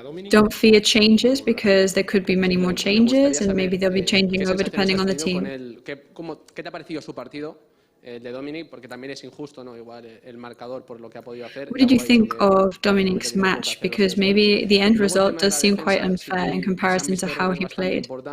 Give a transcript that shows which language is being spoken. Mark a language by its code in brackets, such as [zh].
[en] Don't fear changes because there could be many more changes and maybe they'll be changing over depending on the team. [es] ¿Qué te ha parecido su partido de Dominic? Porque también es injusto, ¿no? Igual el marcador por lo que ha podido hacer. [en] What did you think of Dominic's match? Because maybe the end result does seem quite unfair in comparison to how he played.